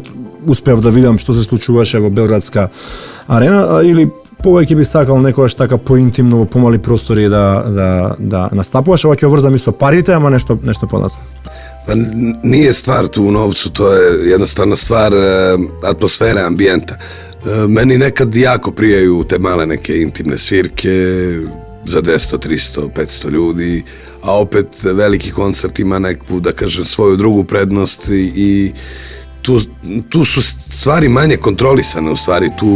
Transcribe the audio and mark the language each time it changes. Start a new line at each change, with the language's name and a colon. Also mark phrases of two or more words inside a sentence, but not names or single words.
Macedonian: Успев да видам што се случуваше во Белградска арена, или повеќе би сакал некогаш така поинтимно во помали простори да настапуваш, ова ќе врзам и со парите, ама нешто подоцна.
Serbian: Pa nije stvar tu u novcu, to je jednostavno stvar atmosfere, ambijenta. Meni nekad jako prijaju te male neke intimne svirke za 200, 300, 500 ljudi, a opet veliki koncert ima neku, da kažem, svoju drugu prednost i tu su stvari manje kontrolisane, u stvari tu